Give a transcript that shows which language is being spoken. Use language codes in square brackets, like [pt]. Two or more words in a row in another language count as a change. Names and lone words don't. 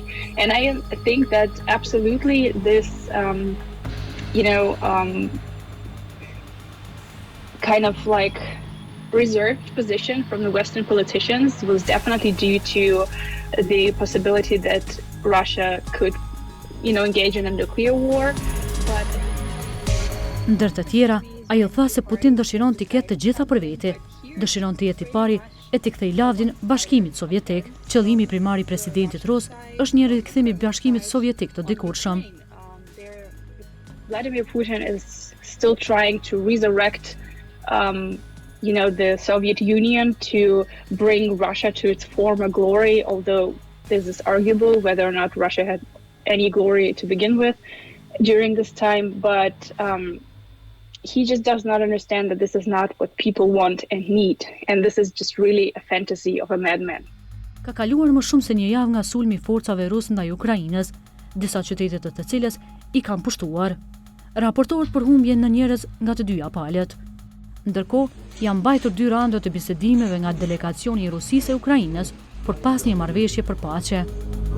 [en] And I think that absolutely this kind of like reserved position from the Western politicians was definitely due to the possibility that Russia could engage in a nuclear war. But [sq] ndër të tjera, ajo tha se Putin dëshiron t'i ketë të gjitha për vete, dëshiron të jetë i pari e t'i kthej lavdin Bashkimit Sovjetik. Qëllimi primar i presidentit rus është një rikthim i Bashkimit Sovjetik të dikurshëm. [en] Vladimir Putin is still trying to resurrect the Soviet Union, to bring Russia to its former glory, although this is arguable whether or not Russia had any glory to begin with during this time. But he just does not understand that this is not what people want and need, and this is just really a fantasy of a madman. [sq] Ka kaluar më shumë se një javë nga sulmi i forcave ruse ndaj Ukrainës, disa qytete të cilës i kanë pushtuar. Raportohet për humbje në njerëz nga të dyja palët. Ndërkohë, janë mbajtur 2 raunde të bisedimeve nga delegacioni i Rusisë e Ukrainës për pas një marrëveshje për paqe.